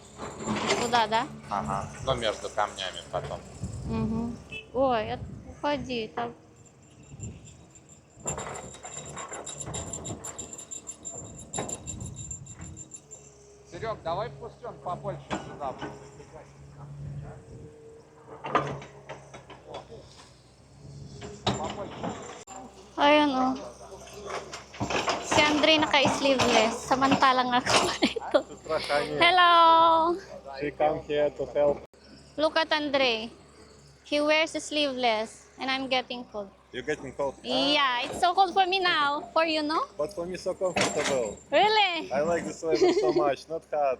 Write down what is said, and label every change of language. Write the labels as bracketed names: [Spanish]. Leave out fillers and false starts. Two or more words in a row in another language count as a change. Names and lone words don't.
[Russian] Туда, да? Ага. Но между камнями потом. Угу. Ой, уходи. Так. Серег, давай пустем побольше сюда. [Filipino] Ayun oh. Si Andre naka-sleeveless. Samantalang ako ito. [English] Hello! She come here to help. Look at Andre. He wears a sleeveless and I'm getting cold. You're getting cold. Yeah, it's so cold for me now. For you, no? But for me so comfortable. Really? I like this weather so much, not hot.